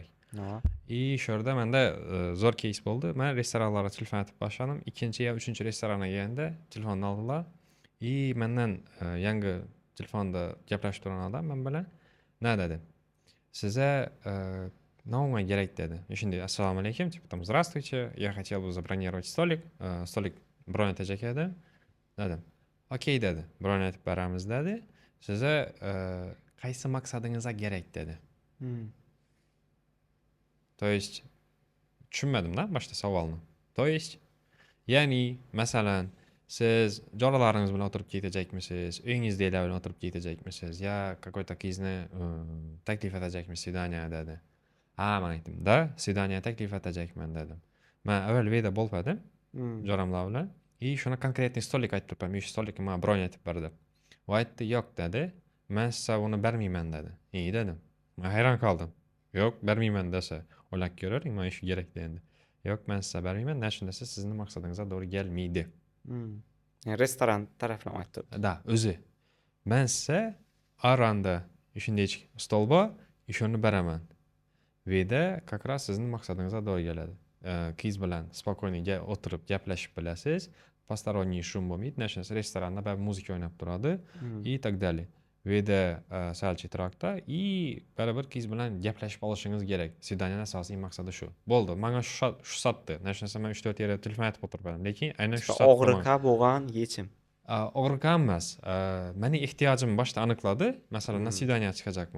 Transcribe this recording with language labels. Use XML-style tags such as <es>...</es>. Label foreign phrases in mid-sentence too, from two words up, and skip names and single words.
<uz>Shu yerda menda zo'r keys bo'ldi. Men restoranlarga telefon aytib boshladim. Ikkinchi yo uchinchi restoranga kelganda telefonni oldilar. Mendan yangi telefonda gaplashib turgan odam men bilan nima dedi? Sizga nima kerak dedi. Shunday assalomu alaykum,</uz> <ru>там здравствуйте, я хотел бы забронировать столик.</ru> <uz>Столик bron etajak edi. Dedim. Okey dedi. Bron etib beramiz dedi. Sizga qaysi maqsadingizga kerak dedi.</uz> <ru>То есть</ru> <uz>tushunmadim-da boshda savolni.</uz> <ru>То есть</ru> <uz>ya'ni masalan siz jolaringiz bilan o'tirib ketajakmisiz, uyingizdagilar bilan o'tirib ketajakmisiz, yo какой-то qizni taklif etajakmisiz svidaniya dedi. Men aytdim, da, svidaniya taklif etajakman dedim. Men avval veda bo'lmadim joramlar bilan. Shuni konkretniy stolik aytib turibman. Shu stolikni men bron etib berdim. U aytdi, yo'q dedi. Men sizga uni bermayman dedi. Dedim. Men hayron qoldim. Yo'q, bermayman desa, o'ylab ko'ring, men shu kerak dedi. Yo'q, men sizga bermayman, shunda sizni maqsadingizga to'g'ri kelmaydi. Restoran tarafdan aytdi. Da, o'zi. Men sizga aranda shunday stol bor, shuni beraman. Veda</uz> <ru>как раз</ru> <uz>sizning maqsadingizga to'g'ri keladi. qiz bilan spokойно o'tirib gaplashib bilasiz.</uz> <ru>Посторонний шум</ru> <uz>bo'lmaydi. Narsa restoranda baribir muzika o'ynab turadi</uz> <ru>и так далее.</ru> <uz>Bu yerda sal chetroqda и baribir qiz bilan gaplashib olishingiz kerak. Svidaniyaning asosiy maqsadi shu. Bo'ldi. Menga shu sotdi. Narsa men 3-4 yil telefon aytib o'tiribman, lekin aynan shu sotdi. Og'riqqa bo'lgan yechim. Og'riqqa emas. Mening ehtiyojimni boshda aniqladi. Masalan, na svidaniyaga chiqajakman.</uz>